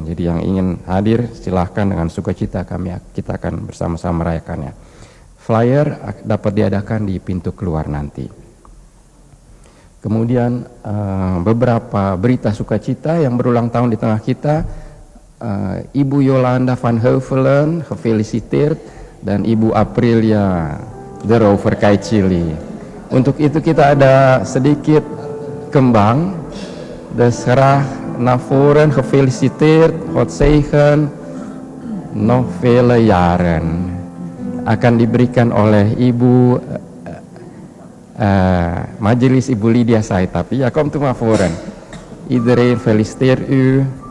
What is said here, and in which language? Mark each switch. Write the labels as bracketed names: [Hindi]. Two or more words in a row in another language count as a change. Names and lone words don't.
[Indonesian] Jadi yang ingin hadir silahkan dengan sukacita kita akan bersama-sama merayakannya. Flyer dapat diadakan di pintu keluar nanti. Kemudian beberapa berita sukacita yang berulang tahun di tengah kita, Ibu Yolanda van Heuvelen gefeliciteerd dan Ibu Aprilia de Rover Kaicili. Untuk itu kita ada sedikit kembang, [Dutch] dus graag naar voren, gefeliciteerd, God zegen, nog vele jaren. [Indonesian] Akan diberikan oleh Ibu Majelis Ibu Lydia Saitapi. [Dutch] Ja, komt u maar voren. Iedereen feliciteer u.